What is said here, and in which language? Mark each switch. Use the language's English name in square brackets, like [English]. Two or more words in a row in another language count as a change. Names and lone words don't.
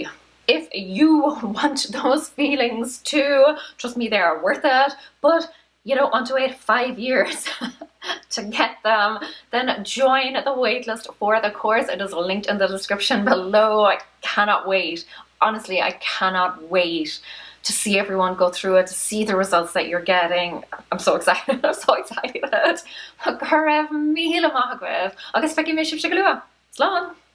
[English] If you want those feelings too, trust me, they are worth it, but you don't want to wait 5 years to get them, then join the waitlist for the course. It is linked in the description below. I cannot wait. Honestly, I cannot wait to see everyone go through it, to see the results that you're getting. I'm so excited. I'm so excited. [Irish] Go raibh míle maith agaibh agus feici mé sibh se go luath. Slán.